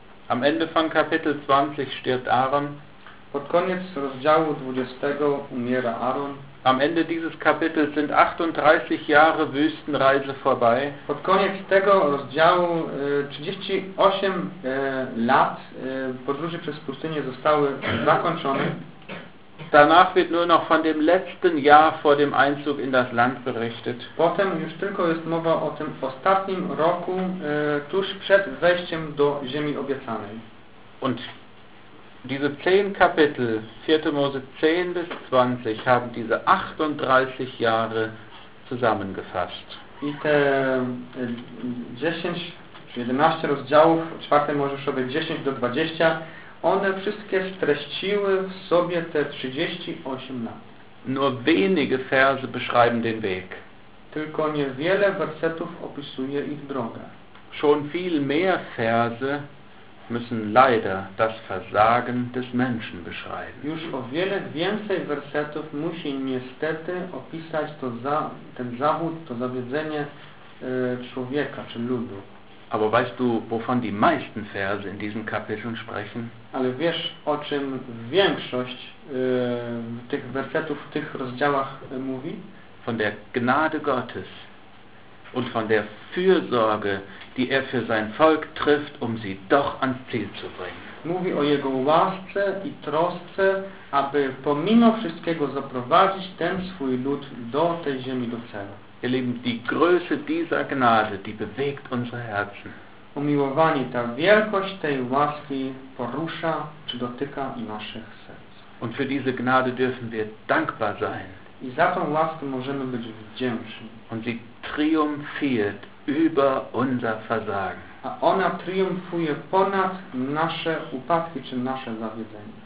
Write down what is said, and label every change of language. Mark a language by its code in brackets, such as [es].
[de] Am Ende von Kapitel 20 stirbt Aaron. [pl] Pod koniec rozdziału 20 umiera Aaron. [de] Am Ende dieses Kapitels sind 38 Jahre Wüstenreise vorbei. [pl] Pod koniec tego rozdziału 38 lat podróży przez pustynię zostały zakończone. [de] Danach wird nur noch von dem letzten Jahr vor dem Einzug in das Land berichtet. [pl] Potem już tylko jest mowa o tym ostatnim roku, tuż przed wejściem do ziemi obiecanej. [de] Und diese 10 Kapitel, 4. Mose 10 bis 20, haben diese 38 Jahre zusammengefasst. [pl] I te 10 czy 11 rozdziałów, 4. Mojżeszowej 10 do 20, one wszystkie streściły w sobie te 38 lat. [de] Nur wenige Verse beschreiben den Weg. [pl] Tylko niewiele wersetów opisuje ich drogę. [de] Schon viel mehr Verse müssen leider das Versagen des Menschen beschreiben. [pl] Już o wiele więcej wersetów musi niestety opisać to ten zawód, to zawiedzenie człowieka czy ludu. [de] Aber weißt du, wovon die meisten Verse in diesen Kapiteln sprechen? [pl] Ale wiesz, o czym większość tych wersetów w tych rozdziałach mówi? [de] Von der Gnade Gottes und von der Fürsorge, die er für sein Volk trifft, um sie doch ans Ziel zu bringen. [pl] Mówi o jego łasce i trosce, aby pomimo wszystkiego zaprowadzić ten swój lud do tej ziemi, do celu. [de] Ihr Lieben, die Größe dieser Gnade, die bewegt unsere Herzen. [pl] Umiłowani, ta wielkość tej łaski porusza czy dotyka naszych serc. [de] Und für diese Gnade dürfen wir dankbar sein. [pl] I za tą łaskę możemy być wdzięczni. [de] Und sie triumphiert über unser Versagen. [pl] A ona triumfuje ponad nasze upadki czy nasze zawiedzenie.